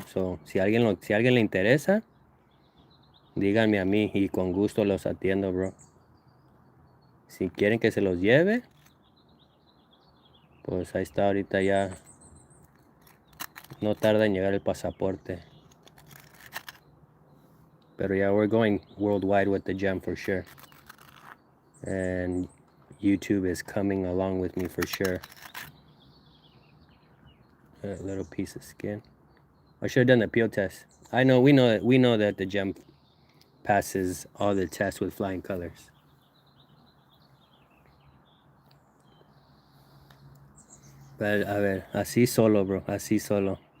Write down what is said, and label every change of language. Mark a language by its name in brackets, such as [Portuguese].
[Spanish] So si a alguien le interesa, díganme a mí y con gusto los atiendo, bro. Si quieren que se los lleve, pues ahí está ahorita ya. No tarda en llegar el pasaporte. Pero [English] yeah, we're going worldwide with the gem for sure. And YouTube is coming along with me for sure. A little piece of skin. I should have done the peel test. We know that the gem passes all the tests with flying colors. But [Spanish] a ver, así solo, bro, así solo.